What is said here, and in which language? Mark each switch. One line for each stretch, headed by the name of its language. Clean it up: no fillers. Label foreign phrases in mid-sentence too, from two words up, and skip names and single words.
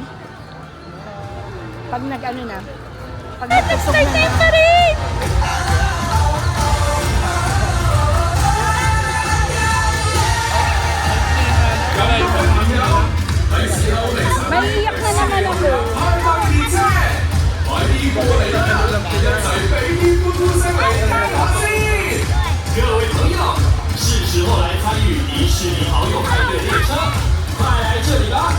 Filipino: Pag nag-ano na. Pag nagpusog na na. Parade! Maiiyak na naman ako.
Chinese: 各位朋友，是时候来参与迪士尼好友派对列车，快来这里吧！